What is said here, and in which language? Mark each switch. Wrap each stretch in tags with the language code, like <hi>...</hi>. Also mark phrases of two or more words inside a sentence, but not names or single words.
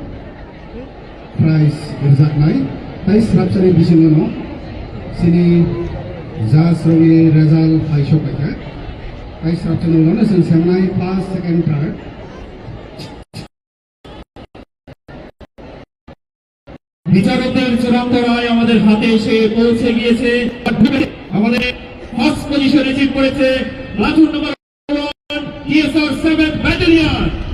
<trp>prize result nai, tai serapsari bising no, sini jas rogi result paisho paika, tai serapsari no na sen semnai</trp> <en>first, second, third.</en> <bn>বিচারকদের চূড়ান্ত রায় আমাদের হাতে এসে পৌঁছে গিয়েছে। আমাদের</bn> <en>first position</en> <bn>জিত করেছে</bn> <en>platoon number</en> <bn>1 TSR 7th ব্যাটালিয়ন।</bn>